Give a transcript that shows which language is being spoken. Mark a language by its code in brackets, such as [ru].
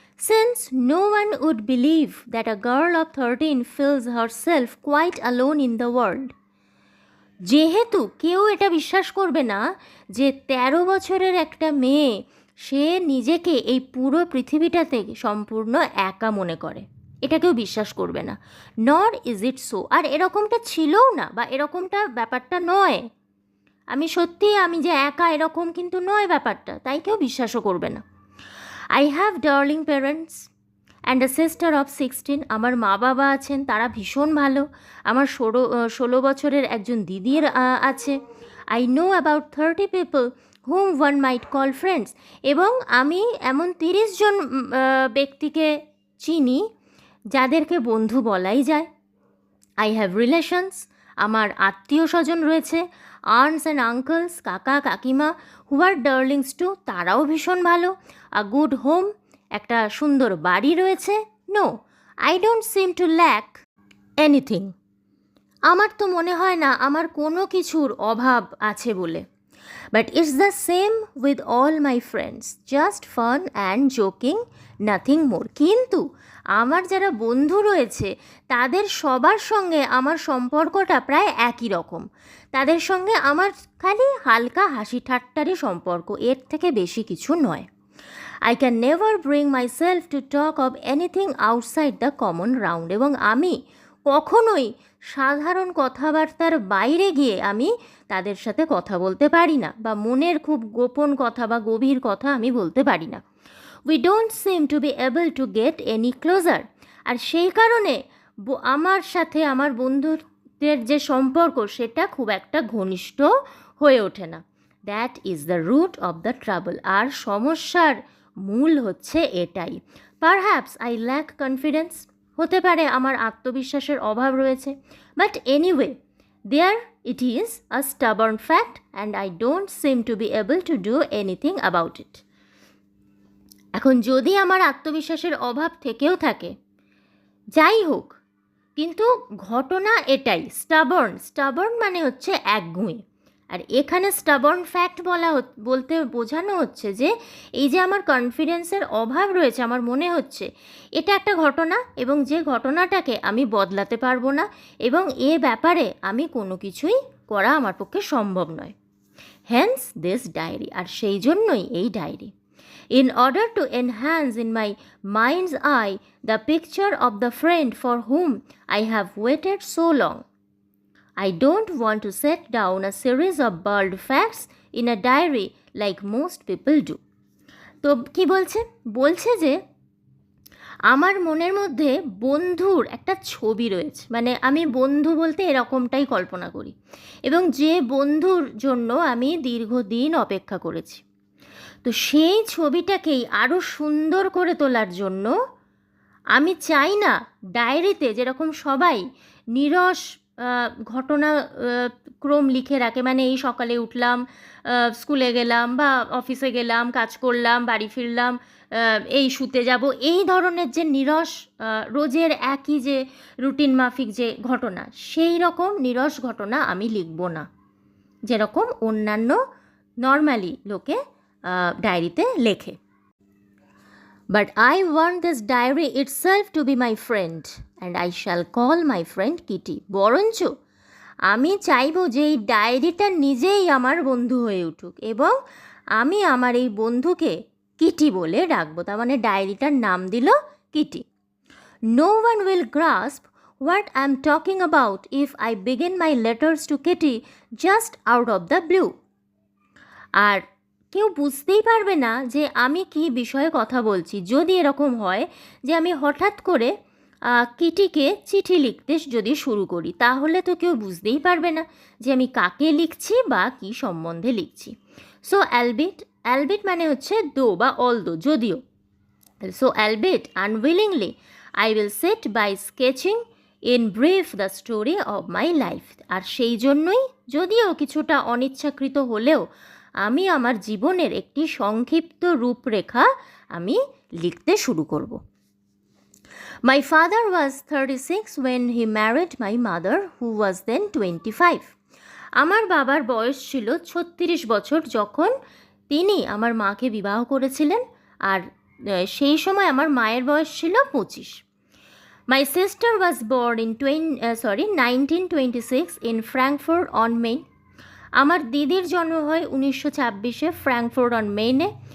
[en] Since no one would believe that a girl of 13 feels herself quite alone in the world, [bn] যেহেতু কেউ এটা বিশ্বাস করবে না যে 13 বছরের একটা মেয়ে সে নিজেকে এই পুরো পৃথিবীটাতে সম্পূর্ণ একা মনে করে, এটা কেউ বিশ্বাস করবে না। [en] nor is it so, [bn] আর এরকমটা ছিলও না, বা এরকমটা ব্যাপারটা নয়। আমি যে একা এরকম কিন্তু নয় ব্যাপারটা, তাই কেউ বিশ্বাসও করবে না। [en] I have darling parents and a sister of 16. [bn] আমার মা বাবা আছেন, তারা ভীষণ ভালো। আমার 16 বছরের একজন দিদির আছে। [en] I know about 30 people whom one might call friends. [bn] এবং আমি এমন 30 জন ব্যক্তিকে চিনি যাদেরকে বন্ধু বলাই যায়। [en] I have relations, [bn] আমার আত্মীয় স্বজন রয়েছে, [en] aunts and uncles, [bn] কাকা কাকিমা, [en] who are darlings too, [bn] তারাও ভীষণ ভালো। [en] A good home, [bn] একটা সুন্দর বাড়ি রয়েছে। [en] No, I don't seem to lack anything. [bn] আমার তো মনে হয় না আমার কোনো কিছুর অভাব আছে বলে। [en] But it's the same with all my friends, just fun and joking, nothing more. [bn] কিন্তু আমার যারা বন্ধু রয়েছে তাদের সবার সঙ্গে আমার সম্পর্কটা প্রায় একই রকম। তাদের সঙ্গে আমার খালি হালকা হাসি ঠাট্টারই সম্পর্ক, এর থেকে বেশি কিছু নয়। [en] I can never bring myself to talk of anything outside the common round. [bn] এবং আমি কখনোই সাধারণ কথাবার্তার বাইরে গিয়ে আমি তাদের সাথে কথা বলতে পারি না, বা মনের খুব গোপন কথা বা গভীর কথা আমি বলতে পারি না। [en] We don't seem to be able to get any closer. [bn] আর সেই কারণে আমার সাথে আমার বন্ধুদের যে সম্পর্ক সেটা খুব একটা ঘনিষ্ঠ হয়ে ওঠে না। [en] That is the root of the trouble. [bn] আর সমস্যার মূল হচ্ছে এটাই। [en] perhaps I lack confidence, [bn] হতে পারে আমার আত্মবিশ্বাসের অভাব রয়েছে। [en] But anyway, there it is a stubborn fact and I don't seem to be able to do anything about it. [bn] এখন যদি আমার আত্মবিশ্বাসের অভাব থেকেও থাকে, যাই হোক, কিন্তু ঘটনা এটাই, স্টাবার্ন মানে হচ্ছে একগুঁয়ে। আর এখানে স্টাবার্ন ফ্যাক্ট বলতে বোঝানো হচ্ছে যে এই যে আমার কনফিডেন্সের অভাব রয়েছে, আমার মনে হচ্ছে এটা একটা ঘটনা, এবং যে ঘটনাটাকে আমি বদলাতে পারবো না, এবং এ ব্যাপারে আমি কোনো কিছুই করা আমার পক্ষে সম্ভব নয়। [en] hence this diary, [bn] আর সেই জন্যই এই diary. [en] In order to enhance in my mind's eye the picture of the friend for whom I have waited so long, I don't want to set down a series of bald facts in a diary like most people do. [bn] তো কি বলছে যে আমার মনের মধ্যে বন্ধুর একটা ছবি রয়েছে, মানে আমি বন্ধু বলতে এরকমটাই কল্পনা করি, এবং যে বন্ধুর জন্য আমি দীর্ঘদিন অপেক্ষা করেছি। তো সেই ছবিটাকেই আরও সুন্দর করে তোলার জন্য আমি চাই না ডায়েরিতে যেরকম সবাই নিরস ঘটনা ক্রম লিখে রাখে, মানে এই সকালে উঠলাম, স্কুলে গেলাম বা অফিসে গেলাম, কাজ করলাম, বাড়ি ফিরলাম, এই শুতে যাব, এই ধরনের যে নিরস রোজের একই যে রুটিন মাফিক যে ঘটনা, সেই রকম নিরস ঘটনা আমি লিখব না, যেরকম অন্যান্য নর্মালি লোকে ডায়েরিতে লেখে। [en] But I want this diary itself to be my friend and I shall call my friend Kitty. [bn] বরঞ্চ আমি চাইব যে এই ডায়েরিটা নিজেই আমার বন্ধু হয়ে উঠুক, এবং আমি আমার এই বন্ধুকে কিটি বলে ডাকবো। তার মানে ডায়েরিটার নাম দিল Kitty. [en] No one will grasp what I'm talking about if I begin my letters to Kitty just out of the blue. [bn] আর কেউ বুঝতেই পারবে না যে আমি কি বিষয়ে কথা বলছি যদি এরকম হয় যে আমি হঠাৎ করে কিটিকে চিঠি লিখতে যদি শুরু করি, তাহলে তো কেউ বুঝতেই পারবে না যে আমি কাকে লিখছি বা কি সম্বন্ধে লিখছি। [en] so albeit [bn] মানে হচ্ছে দো বা অলদো, যদিও। [en] So albeit unwillingly I will sit by sketching in brief the story of my life. [bn] আর সেই জন্যই, যদিও কিছুটা অনিচ্ছাকৃত হলেও, আমি আমার জীবনের একটি সংক্ষিপ্ত রূপরেখা আমি লিখতে শুরু করব। [en] My father was 36 when he married my mother, who was then 25. [bn] আমার বাবার বয়স ছিল 36 বছর যখন তিনি আমার মাকে বিবাহ করেছিলেন, আর সেই সময় আমার মায়ের বয়স ছিল 25। [en] My sister was born in 1926 in Frankfurt on Main. [bn] আমার দিদির জন্ম হয় 1926-এ ফ্র্যাঙ্কফুর্ট অন মেইনে।